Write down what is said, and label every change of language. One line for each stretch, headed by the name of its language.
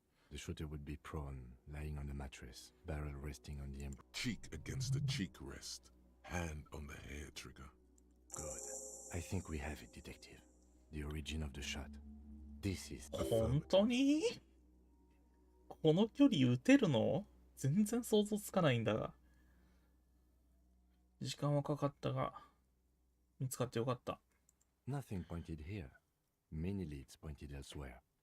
English: The shooter would be prone, lying on the mattress, barrel resting on the cheek against the cheek rest, hand on the hair trigger. Good. I think we have it, detective. The origin of the shot. This is...
Japanese: 本当に？この距離撃てるの？全然想像つかないんだが。時間はかかったが、見つかってよかった。
English: Nothing pointed here. Many leads pointed elsewhere.